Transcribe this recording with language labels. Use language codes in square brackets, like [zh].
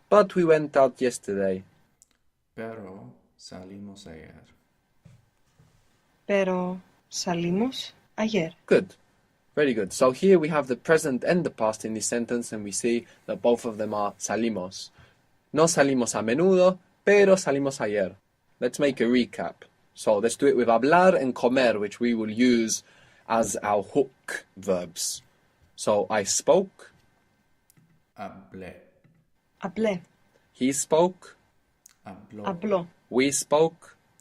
[en] But we went out yesterday. [es] pero salimos ayer. pero salimos ayer. [en] Good. Very good. So here we have the present and the past in this sentence, and we see that both of them are salimos. [es] No salimos a menudo, pero salimos ayer. [en] Let's make a recap. So let's do it with hablar and comer, which we will use as our hook verbs. So I spoke, [es] Hablé. Hablé. [en] he spoke, [es] Habló. Habló. [en] we spoke,